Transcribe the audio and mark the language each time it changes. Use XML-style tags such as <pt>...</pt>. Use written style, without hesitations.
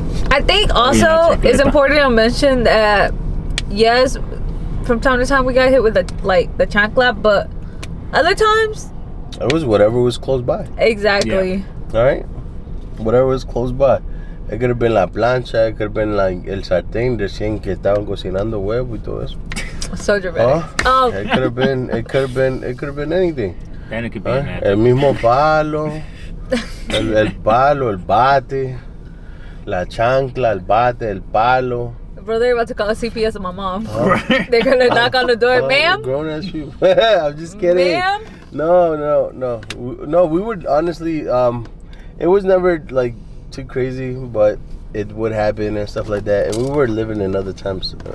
<en>I think also it's important to mention that yes, from time to time we got hit with the chancla, but other times it was whatever was close by. Exactly. Yeah. All right, whatever was close by. It could have been</en> <es>la plancha.</es> <en>It could have been like</en> <es>el sartén recién que estaban cocinando huevo y todo eso.</es> <en>So dramatic. It could have been. It could have been anything. Then it could be</en> <es>el mismo palo, el palo, el bate, la chancla, el bate, el palo.</es> <en>Bro, they're about to call CPS on my mom. They're gonna knock on the door, ma'am. Grown ass people. I'm just kidding. Ma'am. No. We would honestly. It was never like too crazy, but it would happen and stuff like that. And we were living in other times.</en>